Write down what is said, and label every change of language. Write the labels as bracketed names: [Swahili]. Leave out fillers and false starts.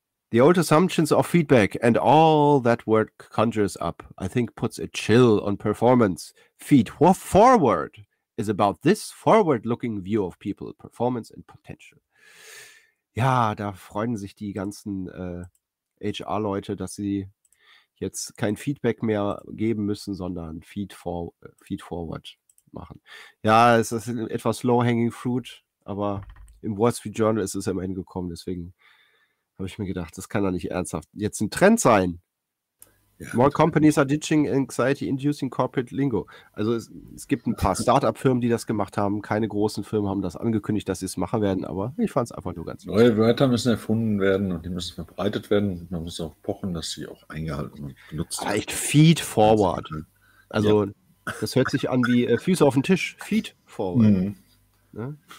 [English] The old assumptions of feedback and all that work conjures up, I think puts a chill on performance. Feed Forward is about this forward-looking view of people, performance and potential. [German] Ja, da freuen sich die ganzen HR-Leute, dass sie jetzt kein Feedback mehr geben müssen, sondern Feed-Forward machen. Ja, es ist etwas low-hanging fruit, aber im Wall Street Journal ist es am Ende gekommen, deswegen habe ich mir gedacht, das kann doch nicht ernsthaft jetzt ein Trend sein. [English] Ja, more companies are ditching anxiety-inducing corporate lingo. [German] Also es gibt ein paar Startup-Firmen, die das gemacht haben. Keine großen Firmen haben das angekündigt, dass sie es machen werden, aber ich fand es einfach nur ganz neue lustig. Wörter müssen erfunden werden und die müssen verbreitet werden. Man muss auch pochen, dass sie auch eingehalten und benutzt werden. Echt feed forward. Also ja. Das hört sich an wie Füße auf den Tisch. Feed forward. Mhm. Ja?